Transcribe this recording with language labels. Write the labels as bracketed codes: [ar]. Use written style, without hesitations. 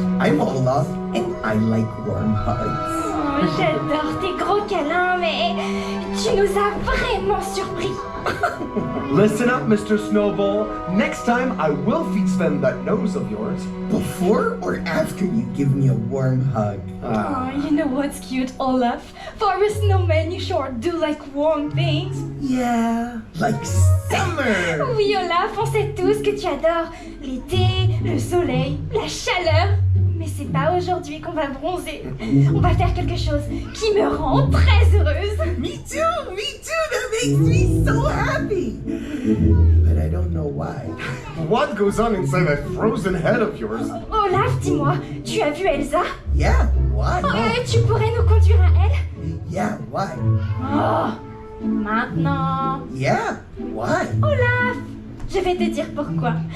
[en] I'm Olaf, and I like warm hugs. [fr] Oh, j'adore tes gros câlins, mais tu nous as vraiment surpris. [en] Listen up, Mr. Snowball. Next time, I will feed Sven that nose of yours. Before or after you give me a warm hug? Oh, you know what's cute, Olaf? For a snowman, you sure do like warm things. Yeah, like summer! [fr] Oui, Olaf, on sait tous que tu adores l'été, le soleil, la chaleur. Mais c'est pas aujourd'hui qu'on va bronzer. On va faire quelque chose qui me rend très heureuse. [en] Me too! That makes me so happy! But I don't know why. What goes on inside that frozen head of yours? [fr] Olaf, dis-moi, tu as vu Elsa? [en] Yeah, why? [fr] Tu pourrais nous conduire à elle? [en] Yeah, why? [fr] Oh, maintenant. [en] Yeah, why? [fr] Olaf, je vais te dire pourquoi.